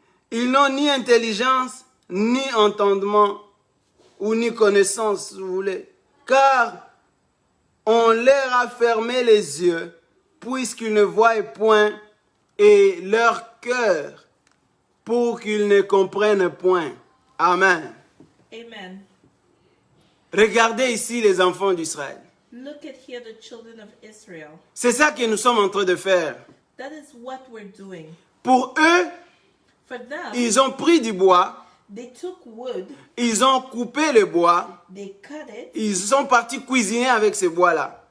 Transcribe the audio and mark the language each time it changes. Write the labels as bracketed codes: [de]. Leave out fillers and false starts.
[fr] Ils n'ont ni intelligence, ni entendement, ou ni connaissance, si vous voulez, car on leur a fermé les yeux, puisqu'ils ne voient point, et leur cœur, pour qu'ils ne comprennent point. Amen. Amen. Regardez ici les enfants d'Israël. [en] Look at here the children of Israel. [fr] C'est ça que nous sommes en train de faire. [en] That is what we're doing. [fr] Pour eux, [en] For them, [fr] ils ont pris du bois, [en] they took wood, [fr] ils ont coupé le bois, [en] they cut it, [fr] ils sont partis cuisiner avec ce bois-là.